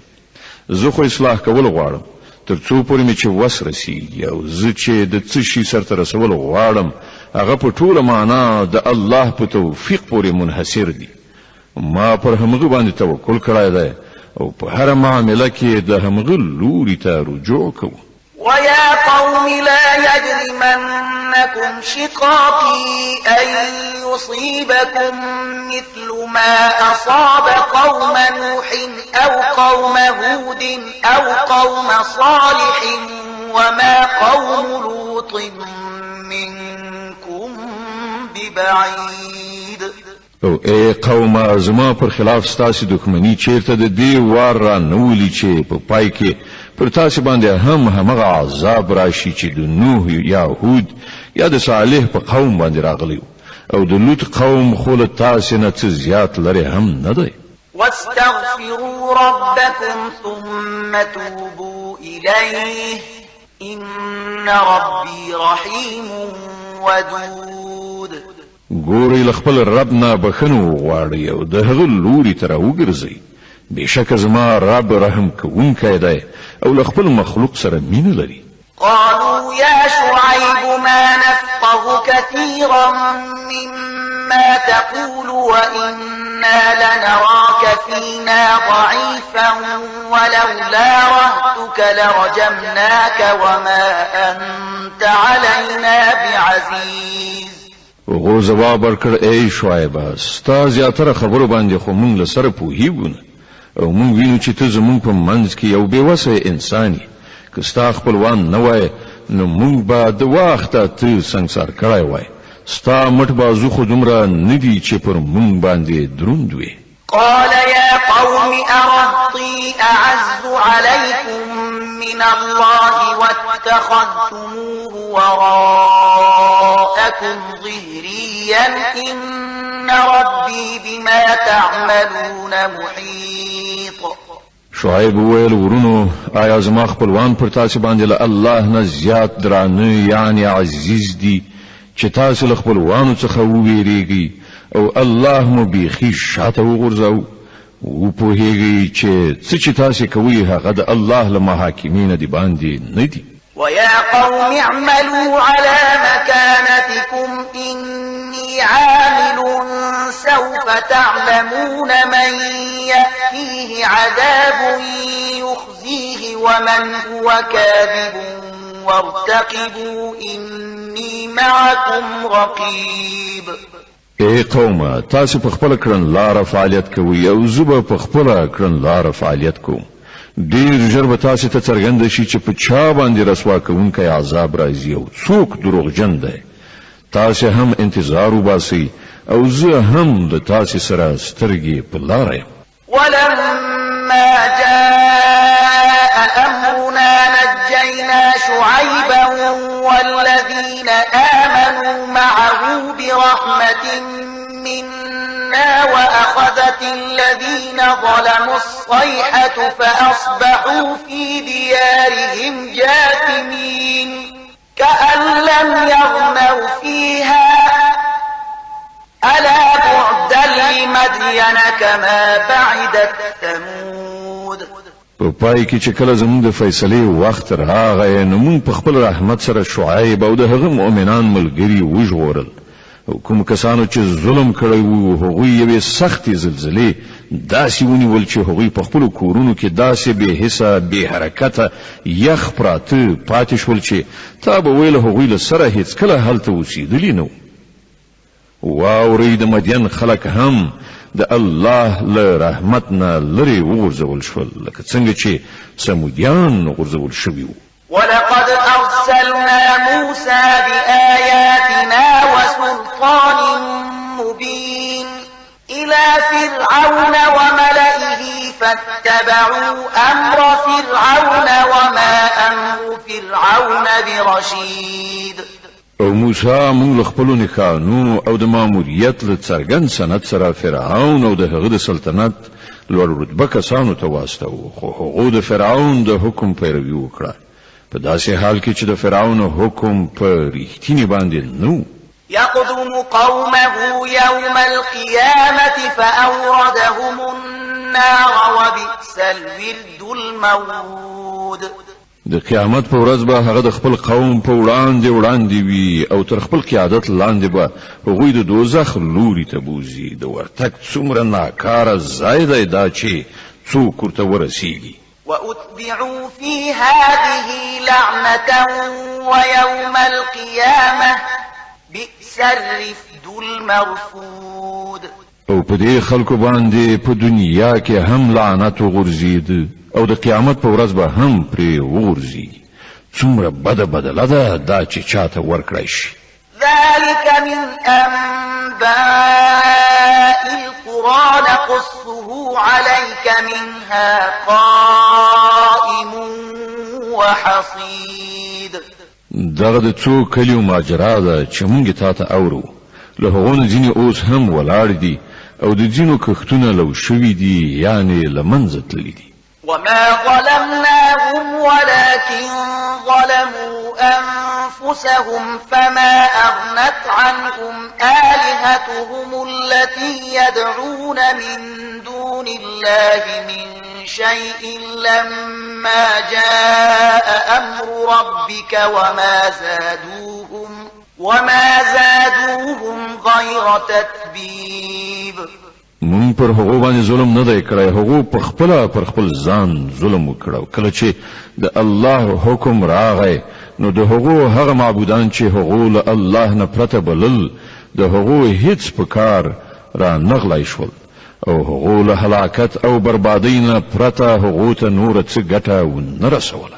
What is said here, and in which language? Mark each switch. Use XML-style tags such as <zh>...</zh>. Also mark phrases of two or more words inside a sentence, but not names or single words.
<ps>زه خو اصلاح کول غواړم تر څو پورې مې چې وس رسیږي او زه چې د څه شي سرته رسول غواړم هغه په ټوله معنا د الله په توفیق پورې منحصر دي. ما پر همغه باندې توکل کړی دی او په هر معامله کې د همغه لوري ته رجوع کوم.</ps> <ar>ويا قوم لا يجرمنكم شقاقي أن يصيبكم مثل ما أصاب قوم نوح أو قوم هود أو قوم صالح وما قوم لوط منكم ببعيد.</ar> <ps>او ای قوم زما پر خلاف ستاسې دښمني چیرته د دې وار را نولي چې په پای کې پر تاسې باندې همغه عذاب راشي چې د نوح یا هود یا د صالح په قوم باندې راغلی او د لوط قوم خو له تاسې نه څه زیات لرې هم نه دی.</ps> <ar>واستغفروا ربكم ثم توبوا إليه إن ربي رحيم ودود</ar> <ps>ګورئ له خپل رب نه بخښنه وغواړئ او د هغه لوري ته راوګرځئ. بېشکه زما رب رحم کوونکی دی او له خپل مخلوق سره مینه لري.</ps> <ar>قالوا يا شعيب ما نفقه كثيرا مما تقول وإنا لنراك فينا ضعيفا ولولا رهتك لرجمناك وما أنت علينا بعزيز.</ar> <ps>هغو ځواب ورکړ ای شعیبه ستا زیاتره خبرو باندې خو موږ له سره پوهیږو نه او موږ وینو چې ته زموږ په منځ کې یو بېوسه انسان یې. که ستا خپلوان نه وای نو موږ به د وخته ته سنګسار کړی وای. ستا مټ بازو خو دومره نه دي چې پر موږ باندې دروند وي.</ps> <ar>قال يا قوم أرهطي أعز عليكم من الله واتخذتموه وراءكم ظهريا إن ربي بما تعملون محيط.</ar> <ps>شعیب وویل ورونو آیا زما خپلوان پر تاسو باندې له الله نه زیات درانه یعنی عزیز دي چې تاسو له خپلوانو څخه وویریږئ او الله مو بیخي شاته وغورځاو وپوهیږئ چې څه چې تاسو کوئ هغه د الله له محاکمې نه دي باندې نه دي.</ps> <ar>ويا قوم اعملوا على مكانتكم إني عامل سوف تعلمون من يأتيه عذاب يخزيه ومن هو كاذب وارتقبوا إني معكم رقيب.</ar> <ps>ای قومه تاسو په خپل کړن لار فعالیت کوئ او زه به په خپل کړن لار فعالیت کوم. ډیر ژر به تاسو ته څرګند شي چې په چا باندې رسوا کوونکی عذاب راځي او څوک دروغجن دی. تاسو هم انتظار وباسئ او زه هم د تاسو سره سترګې په لاره یم.</ps> <ar>ولما جاء أمرنا نجينا شعيبا والذين آمنوا معه برحمة منا وأخذت الذين ظلموا الصيحة فأصبحوا في ديارهم جاثمين كأن لم يغنوا فيها ألا بعدا لمدين كما بعدت ثمود.</ar> <ps>په پای کې چې کله زموږ د فیصلې وخت راغی نو موږ په خپل رحمت سره شعیب او د هغه مؤمنان ملګري وژغورل او کوم کسانو چې ظلم کړی وو هغوی یوې سختې زلزلې داسې ونیول چې هغوی په خپلو کورونو کې داسې بې حسه بې حرکته یخ پراته پاتې شول چې تا به ویل هغوی له سره هېڅکله هلته اوسېدلي نه وو. واورئ د مدین خلک هم د الله له رحمت نه لرې وغورځول شول لکه څنګه چې سمودیان غورځول شوي وو.</ps> <ar>ولقد أرسلنا موسى بآياتنا وسلطان مبين إلى فرعون وملئه فاتبعوا أمر فرعون وما أمر فرعون برشيد.</ar> <ps>او موسی موږ له خپلو نښانو او د ماموریت له څرګند سند سره فرعون او د هغه د سلطنت لوړ رتبه کسانو ته واستوه خو هغو د فرعون د حکم پیروي وکړه په داسې حال کې چې د فرعون حکم په رښتینې باندې نه</ps> <ar>يقدم قومه يوم القيامة فأوردهم النار وبئس الورد المورود.</ar> <ps>د قیامت په ورځ به هغه د خپل قوم په وړاندې وي او تر خپل قیادت لاندې به هغوی د دوزخ لوري ته بوزي. د ورتګ څومره ناکاره ځای دی دا چې څوک ورته ورسیږي.</ps> <ar>وأتبعوا في هذه لعنة ويوم القيامة بئس الرفد المرفود.</ar> <ps>او په دې خلکو باندې په دنیا کې هم لعنت وغورځید او د قیامت په ورځ به هم پرې وغورځي. څومره بده بدله ده دا چې چاته ورکړی شي.</ps> <ar>ذلك من أنباء القرى نقصه عليك منها قائم وحصيد.</ar> <ps>دغه د څو کلیو ماجرا ده چې مونږ تاسو اورو له هغو نه ځینې اوس هم ولاړ دي او د ځینو کښتونه لو شوي دي یعنی له منځه تللي دي.</ps> <ar>وما ظلمناهم ولكن ظلموا أنفسهم فما أغنت عنهم آلهتهم التي يدعون من دون الله من شيء لما جاء أمر ربك وما زادوهم غير تتبيب.</ar> <ps>مون پر هغه باندې ظلم نه دی کړی، هغه په خپل ځان ظلم وکړو. کله چې د الله حکم راغی نو د هغه معبودان چې هغه له الله نه پرته بلل د هغه هیڅ په کار را نغلی شول او هغه له هلاکت او بربادۍ نه پرته هغه ته نور څه ګټه ونه رسوله.</ps>